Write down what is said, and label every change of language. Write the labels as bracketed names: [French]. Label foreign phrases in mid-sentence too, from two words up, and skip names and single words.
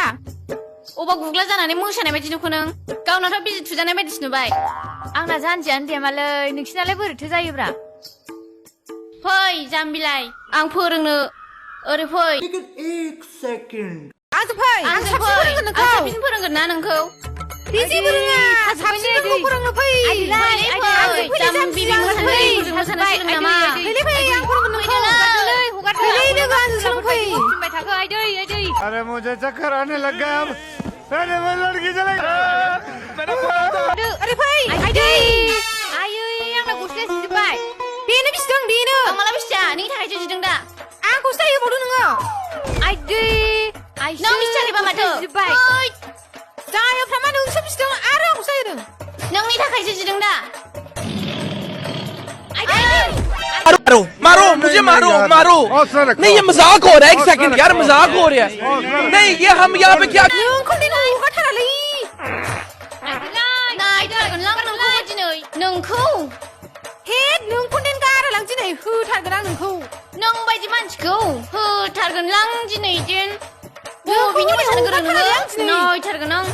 [Bodo] अबा गुग्ला जानानै मोसानाय बायदि नुखो नों गावनाथ' बिजि थुजानाय बायदिसो नुबाय आंना जानजियानो देमालै नोंसिनालाय बोरैथो जायोब्रा फै जाम्बिलाय आं फोरोंनो ओरै फै आंजों फै आं साबसिन फोरोंगोन नोंखौ आं साबसिन फोरोंगोन ना नोंखौ बे जेबो रोङा साबसिन नोंखौ फोरोंनो फै जाम्बि मोसानाय सोलों नामा फैलै फै आं फोरोंगोन नोंखौ फैलै लोगो आंजों सोलों फै [Hindi] अरे मुझे चक्कर आने लग गया अब अरे मैं लड़की चले [Bodo] अरे फै आइदै आंना गस्लाया जिजोब्बाय बेनो बिसिदों बेनो आं माला बिसिया नोंनि थाखायसो जिदों दा आं गस्ला होबावदों नोङो आइदै नों बिसियाखैबा माथो जायाफ्रा मा नोंसो बिसिदों आरो आं गस्ला होदों नोंनि थाखायसो जिदों दा [Hindi] मारो मारो मुझे मारो मारो नहीं ये मजाक हो रहा है एक सेकंड यार मजाक हो रहा है नहीं ये हम यहाँ पे क्या [Bodo] नोंखौ दिनै हगारथारालै नोंखौ हेद नोंखौ देन गारालां दिनै होथारगोन आं नोंखौ नों बायदि मानसिखौ होथारगोन लां दिनै दिन बबेनि मोसानो गोरों नोङो नायथारगोन आं